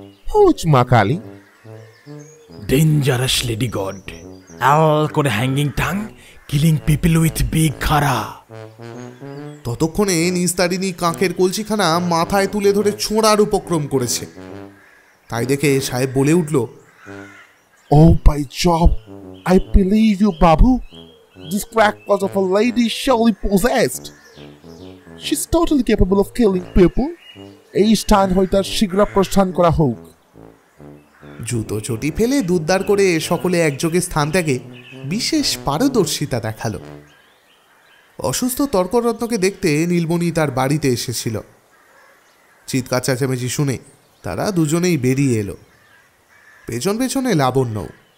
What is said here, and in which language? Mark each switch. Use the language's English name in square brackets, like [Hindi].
[English] Who's Ma Kali? Dangerous lady god, আল করে hanging tongue, killing people with big khara. [Bangla] ততক্ষণে নিস্তারিণী কাঁখের কলসিখানা মাথায় তুলে ধরে ছোঁড়ার উপক্রম করেছে। তাই দেখে সাহেব বলে উঠল, [English] Oh, by Job, I believe you, Babu. This crackpot of a lady is surely possessed. She's totally capable of killing people. [Bangla] এই স্থান হইতে শীঘ্র প্রস্থান করা হোক। জুতো চটি ফেলে দুদ্দার করে সকলে একযোগে স্থান ত্যাগে বিশেষ পারদর্শিতা দেখালো। অসুস্থ তর্করত্নকে দেখতে নীলমণি তার বাড়িতে এসেছিল। চিৎকার চেঁচামেচি শুনে তারা দুজনেই বেরিয়ে এলো, পেছন পেছনে লাবণ্যও।